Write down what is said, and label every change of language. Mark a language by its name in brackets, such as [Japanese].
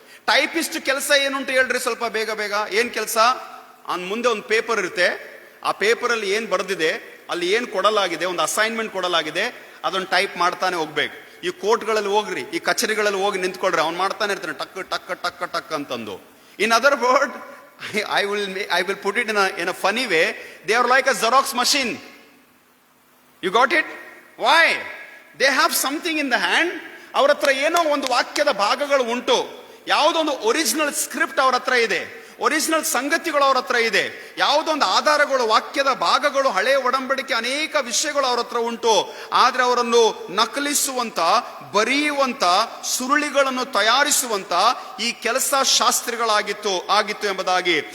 [Kannada] Typist ಕೆಲಸ ಏನುಂಟು ಹೇಳ್ರಿ ಸ್ವಲ್ಪ ಬೇಗ ಬೇಗ. ಏನ್ ಕೆಲಸ? ಮುಂದೆ ಒಂದು ಪೇಪರ್ ಇರುತ್ತೆ. ಆ ಪೇಪರ್ ಅಲ್ಲಿ ಏನ್ ಬರೆದಿದೆ, ಅಲ್ಲಿ ಏನ್ ಕೊಡಲಾಗಿದೆ, ಒಂದು ಅಸೈನ್ಮೆಂಟ್ ಕೊಡಲಾಗಿದೆ, ಅದನ್ನ ಟೈಪ್ ಮಾಡ್ತಾನೆ ಹೋಗ್ಬೇಕು. ಈ ಕೋರ್ಟ್ಗಳಲ್ಲಿ ಹೋಗ್ರಿ, ಈ ಕಚೇರಿಗಳಲ್ಲಿ ಹೋಗಿ ನಿಂತ್ಕೊಳ್ರಿ, ಅವ್ನು ಮಾಡ್ತಾನೆ ಇರ್ತಾನೆ ಟಕ್ ಟಕ್ ಟಕ್ ಟಕ್ ಅಂತಂದು. [English] In other word, I will put it in a funny way. They are like a Xerox machine. You got it? Why? They have something in the hand. [Kannada] ಅವ್ರ ಹತ್ರ ಏನೋ ಒಂದು ವಾಕ್ಯದ ಭಾಗಗಳು ಉಂಟು. ಯಾವುದೊಂದು ಒರಿಜಿನಲ್ ಸ್ಕ್ರಿಪ್ಟ್ ಅವ್ರ ಹತ್ರ ಇದೆ, ಒರಿಜಿನಲ್ ಸಂಗತಿಗಳು ಅವ್ರ ಹತ್ರ ಇದೆ, ಯಾವುದೊಂದು ಆಧಾರಗಳು, ವಾಕ್ಯದ ಭಾಗಗಳು, ಹಳೆ ಒಡಂಬಡಿಕೆ ಅನೇಕ ವಿಷಯಗಳು ಅವ್ರ ಹತ್ರ ಉಂಟು. ಆದ್ರೆ ಅವರನ್ನು ನಕಲಿಸುವಂತ, ಬರೆಯುವಂತ, ಸುರುಳಿಗಳನ್ನು ತಯಾರಿಸುವಂತ ಈ ಕೆಲಸ ಶಾಸ್ತ್ರಿಗಳಾಗಿತ್ತು ಎಂಬುದಾಗಿ.